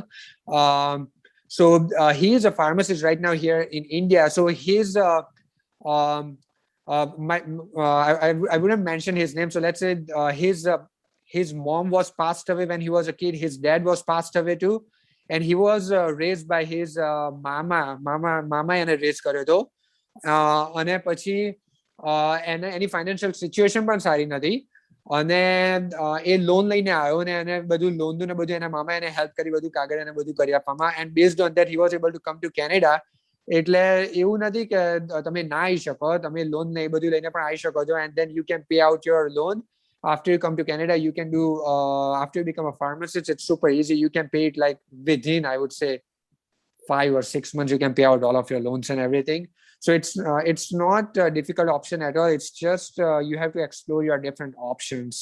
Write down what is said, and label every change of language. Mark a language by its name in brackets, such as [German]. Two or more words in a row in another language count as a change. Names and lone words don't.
[English] So he is a pharmacist right now here in India. So he's I wouldn't mention his name. So let's say his mom was passed away when he was a kid. His dad was passed away too, and he was raised by his mama [Gujarati] એને raise કર્યો હતો. અને પછી એની [English] financial situation [Gujarati] પણ સારી નથી. અને એ લોન લઈને આવ્યો ને એને બધું લોન ને બધું એના મામા એને હેલ્પ કરી, બધું કાગળ અને બધું કરી આપવામાં. [English] And based on that, he was able to come to Canada [Gujarati] એટલે એવું નથી કે તમે ના આવી શકો, તમે લોન ને એ બધું લઈને પણ આવી શકો છો, [English] and then you can pay out your loan after you come to Canada. You can do after you become a pharmacist, it's super easy. You can pay it like within, I would say, 5 or 6 months. You can pay out all of your loans and everything. So it's not a difficult option at all. It's just you have to explore your different options.